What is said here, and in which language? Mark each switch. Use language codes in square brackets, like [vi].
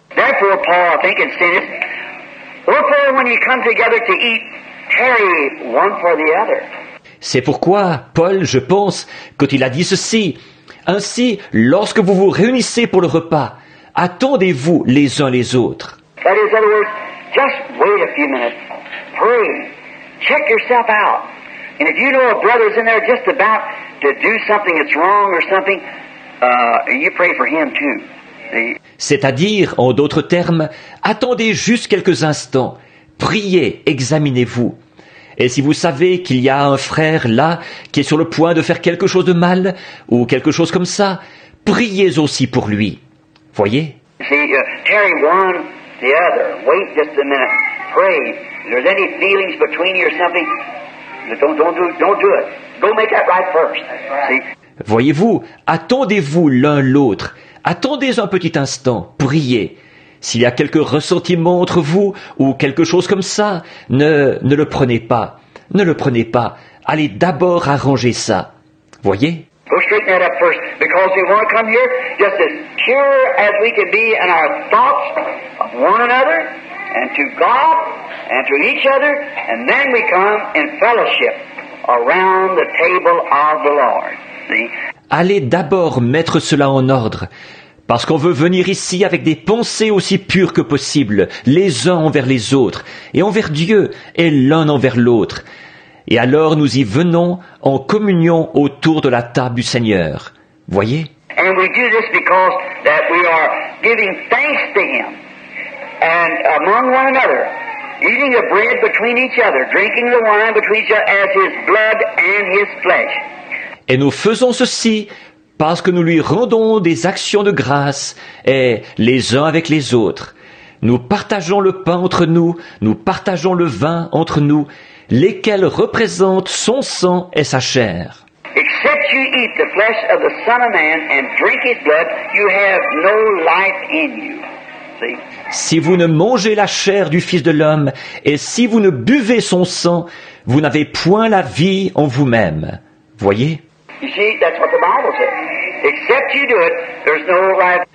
[en] Therefore, Paul, I think, had said it. Wherefore, when you come together to eat, tarry one for the other. [fr] C'est pourquoi Paul, je pense, quand il a dit ceci, ainsi, lorsque vous vous réunissez pour le repas, attendez-vous les uns les autres. [en] That is, in other words, just wait a few minutes. Pray. Check yourself out. And if you know a brother's in there just about to do something that's wrong or something, you pray for him too. See? [fr] C'est-à-dire, en d'autres termes, attendez juste quelques instants, priez, examinez-vous. Et si vous savez qu'il y a un frère là qui est sur le point de faire quelque chose de mal, ou quelque chose comme ça, priez aussi pour lui. Voyez? [en] See, tarry one the other. Wait just a minute. Pray. If there's any feelings between you or something, don't do it. Go make that right first. See? [fr] Voyez-vous, attendez-vous l'un l'autre. Attendez un petit instant, priez. S'il y a quelques ressentiments entre vous ou quelque chose comme ça, ne le prenez pas. Ne le prenez pas. Allez d'abord arranger ça. Voyez? [en] Go straighten that up first, because we want to come here just as pure as we can be in our thoughts of one another and to God and to each other, and then we come in fellowship around the table of the Lord. See? [fr] Allez d'abord mettre cela en ordre, parce qu'on veut venir ici avec des pensées aussi pures que possible, les uns envers les autres, et envers Dieu, et l'un envers l'autre. Et alors nous y venons en communion autour de la table du Seigneur. Voyez? [en] And we do this because that we are giving thanks to Him and among one another, eating the bread between each other, drinking the wine between each other as His blood and His flesh. [fr] Et nous faisons ceci parce que nous lui rendons des actions de grâce, et les uns avec les autres. Nous partageons le pain entre nous, nous partageons le vin entre nous, lesquels représentent son sang et sa chair. [en] Except you eat the flesh of the Son of Man and drink His blood, you have no life in you. See? [fr] Si vous ne mangez la chair du Fils de l'homme, et si vous ne buvez son sang, vous n'avez point la vie en vous-même. Voyez? [en] You see, that's what the Bible says. Except you do it, there's no life.